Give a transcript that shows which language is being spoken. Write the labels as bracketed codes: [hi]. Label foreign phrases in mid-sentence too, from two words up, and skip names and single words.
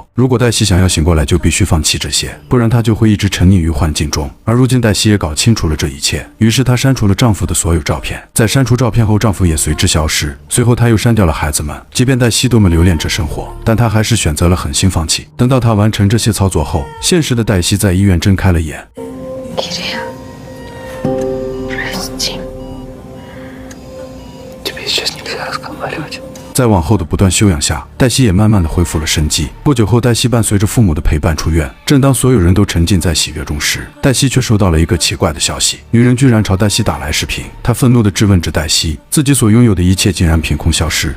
[zh] 如果黛西想要醒过来，就必须放弃这些，不然她就会一直沉溺于幻境中。而如今黛西也搞清楚了这一切，于是她删除了丈夫的所有照片，在删除照片后，丈夫也随之消失。随后她又删掉了孩子们。即便黛西多么留恋着生活，但她还是选择了狠心放弃。等到她完成这些操作后，现实的黛西在医院睁开了眼。 [ru] Кирилл, прости. Тебе сейчас нельзя разговаривать. [zh] 在往后的不断休养下，黛西也慢慢的恢复了生机。不久后，黛西伴随着父母的陪伴出院。正当所有人都沉浸在喜悦中时，黛西却收到了一个奇怪的消息，女人居然朝黛西打来视频。她愤怒地质问着黛西，自己所拥有的一切竟然凭空消失。